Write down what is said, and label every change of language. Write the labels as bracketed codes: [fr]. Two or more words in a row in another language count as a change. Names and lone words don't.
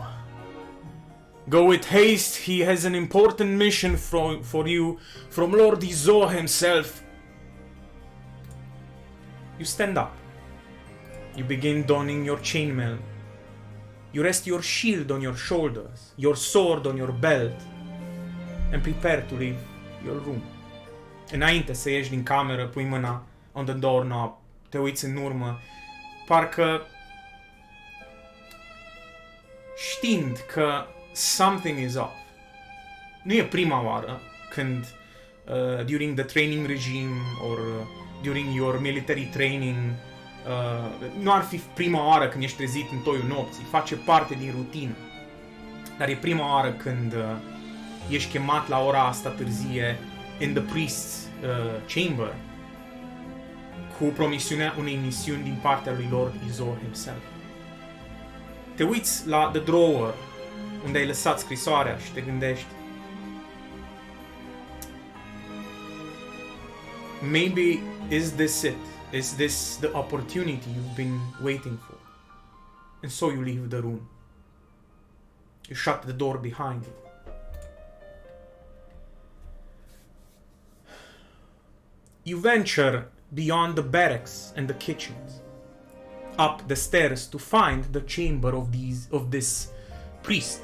[en] Go with haste, he has an important mission for you from Lord Izo himself." You stand up. You begin donning your chainmail. You rest your shield on your shoulders, your sword on your belt, and prepare to leave your room. [ro] Înainte să ieși din cameră, pui mâna [en] on the doorknob, [ro] te uiți în urmă, parcă știind că [en] something is off. [ro] Nu e prima oară când [en] during the training regime or during your military training [ro] nu ar fi prima oară când ești trezit în toiul nopții, face parte din rutină. Dar e prima oară când ești chemat la ora asta târzie [en] in the priest's chamber [ro] cu promisiunea unei misiuni din partea lui Lord Izo himself. Te uiți la [en] the drawer [ro] unde ai lăsat scrisoarea și te gândești: [en] maybe is this it? Is this the opportunity you've been waiting for? And so you leave the room. You shut the door behind you. You venture beyond the barracks and the kitchens, up the stairs to find the chamber of this priest.